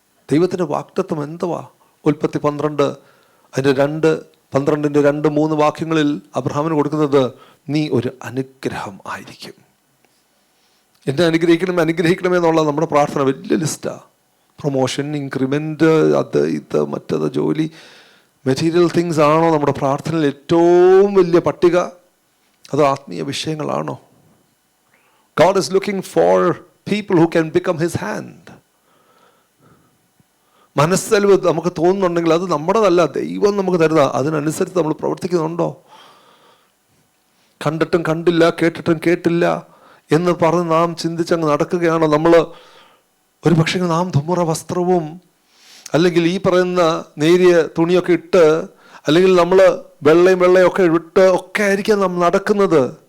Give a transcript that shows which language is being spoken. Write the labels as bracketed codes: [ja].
[ml] ദൈവത്തിൻ്റെ വാഗ്ദത്തം എന്തുവാ? ഉൽപ്പത്തി 12 അതിൻ്റെ 2:3 വാക്യങ്ങളിൽ അബ്രഹാമിന് കൊടുക്കുന്നത്, നീ ഒരു അനുഗ്രഹം ആയിരിക്കും. എന്നെ അനുഗ്രഹിക്കണമേ എന്നുള്ള നമ്മുടെ പ്രാർത്ഥന വലിയ ലിസ്റ്റാണ്. പ്രൊമോഷൻ, ഇൻക്രിമെൻ്റ്, അത് ഇത് മറ്റത്, ജോലി, മെറ്റീരിയൽ തിങ്സ് ആണോ നമ്മുടെ പ്രാർത്ഥനയിൽ ഏറ്റവും വലിയ പട്ടിക? അതോ ആത്മീയ വിഷയങ്ങളാണോ? [en] God is looking for people who can become his hand. [ml] മനസ്സലിവ് നമുക്ക് തോന്നുന്നുണ്ടെങ്കിൽ അത് നമ്മുടേതല്ല, ദൈവം നമുക്ക് തരുന്ന. അതിനനുസരിച്ച് നമ്മൾ പ്രവർത്തിക്കുന്നുണ്ടോ? കണ്ടിട്ടും കണ്ടില്ല, കേട്ടിട്ടും കേട്ടില്ല എന്ന് പറഞ്ഞ് നാം ചിന്തിച്ചങ്ങ് നടക്കുകയാണോ? നമ്മൾ ഒരു പക്ഷേ നാം ധൂമ്ര വസ്ത്രവും അല്ലെങ്കിൽ ഈ പറയുന്ന നേരിയ തുണിയൊക്കെ ഇട്ട്, അല്ലെങ്കിൽ നമ്മൾ വെള്ളയൊക്കെ ഇട്ട് ഒക്കെ ആയിരിക്കാം നാം നടക്കുന്നത്.